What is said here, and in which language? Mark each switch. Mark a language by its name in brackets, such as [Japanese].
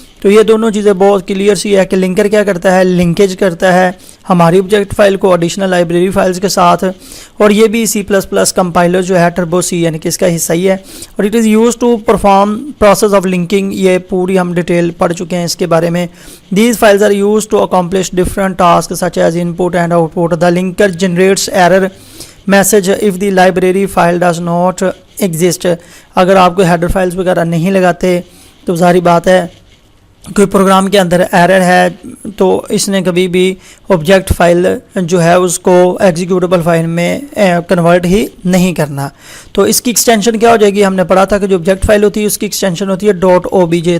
[Urdu] تو یہ دونوں چیزیں بہت کلیئر سی ہے کہ لنکر کیا کرتا ہے, لنکیج کرتا ہے ہماری آبجیکٹ فائل کو ایڈیشنل لائبریری فائلز کے ساتھ. اور یہ بھی C++ کمپائلر جو ہے ٹربو سی یعنی کہ اس کا حصہ ہی ہے. اور [English] it is use to perform process of linking, [Urdu] یہ پوری ہم ڈیٹیل پڑھ چکے ہیں اس کے بارے میں. [English] These files are use to accomplish different task such as input and output. The linker generates error message if the library file does not exist. [Urdu] اگر آپ کو ہیڈر فائلز وغیرہ نہیں لگاتے تو ظاہری بات ہے کوئی پروگرام کے اندر ایرر ہے تو اس نے کبھی بھی آبجیکٹ فائل جو ہے اس کو ایگزیکیوٹیبل فائل میں کنورٹ ہی نہیں کرنا. تو اس کی ایکسٹینشن کیا ہو جائے گی, ہم نے پڑھا تھا کہ جو آبجیکٹ فائل ہوتی ہے اس کی ایکسٹینشن ہوتی ہے .obj.